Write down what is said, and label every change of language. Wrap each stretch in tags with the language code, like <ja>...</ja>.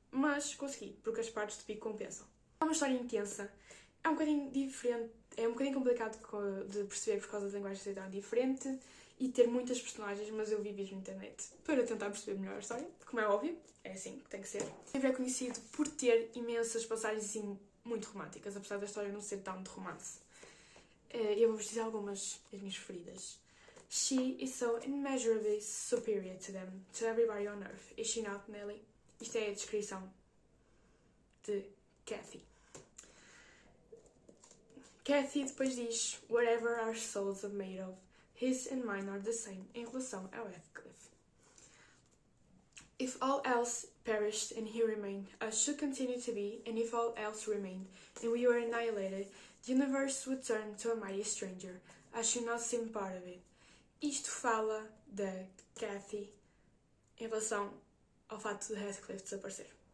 <pt>Mas consegui, porque as partes de pico compensam. É uma história intensa, é um bocadinho diferente, é um bocadinho complicado de perceber por causa da linguagem ser tão diferente e ter muitas personagens, mas eu vi vídeos na internet para tentar perceber melhor a história, como é óbvio, é assim que tem que ser. O livro é conhecido por ter imensas passagens assim, muito românticas, apesar da história não ser tão de romance. Eu vou-vos dizer algumas das minhas preferidas.</pt> <en>She is so immeasurably superior to them, to everybody on earth. Is she not, Nelly?</en> <pt>Isto é a descrição de Cathy. Cathy depois diz:</pt> <en>Whatever our souls are made of, his and mine are the same,</en> <pt>em relação ao Heathcliff.</pt> <en>If all else perished and he remained, us should continue to be, and if all else remained, and we were annihilated, the universe would turn to a mighty stranger. I should not seem part of it.</en> <pt>Isto fala da Cathy em relação ao facto de Heathcliff desaparecer.</pt>